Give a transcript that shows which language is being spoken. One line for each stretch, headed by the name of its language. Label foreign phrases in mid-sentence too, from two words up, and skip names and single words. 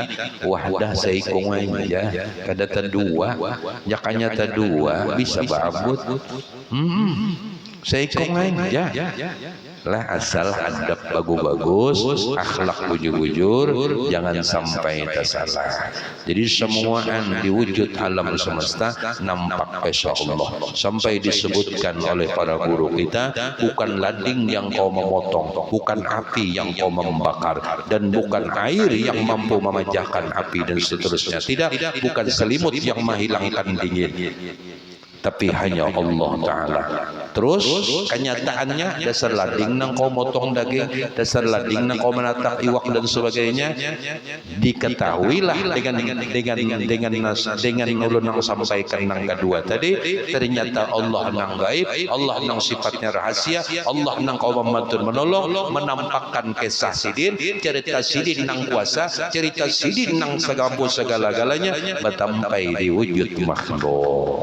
Banjar: Wah dah seikung aja, kada tadua, jakanya tadua bisa babut. Seikung aja.
Indonesian: lah asal adab bagus-bagus, akhlak bujur-bujur, jangan sampai tersalah. Jadi semuaan di wujud alam semesta nampak
Arabic: إن شاء الله.
Indonesian: Sampai disebutkan oleh para guru kita, bukan lading yang kau memotong, bukan api yang kau membakar, dan bukan air yang mampu memecahkan api dan seterusnya. Tidak, bukan selimut yang menghilangkan dingin, tapi hanya Allah Ta'ala.
Banjar: Terus kenyataannya dasar lading nang kau motong daging, dasar lading nang kau menatak iwak dan sebagainya, diketahuilah dengan ulun nang sampaikan nang kedua tadi, ternyata Allah nang gaib, Allah nang sifatnya rahasia, Allah nang kau membantu menolong, menampakkan kisah sidin, cerita sidin nang kuasa, cerita sidin nang segala-galanya bertampai di wujud makhluk.